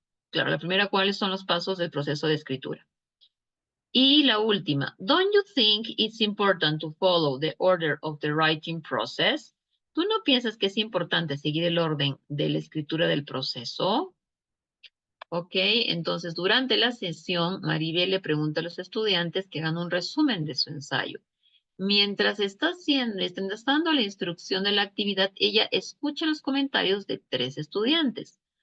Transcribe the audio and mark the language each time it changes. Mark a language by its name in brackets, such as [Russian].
[Spanish] Claro, la primera, ¿cuáles son los pasos del proceso de escritura? Y la última, [English] don't you think it's important to follow the order of the writing process? [Spanish] ¿Tú no piensas que es importante seguir el orden de la escritura del proceso? Ok, entonces durante la sesión, Maribel le pregunta a los estudiantes que hagan un resumen de su ensayo. Mientras está dando la instrucción de la actividad, ella escucha los comentarios de 3 estudiantes.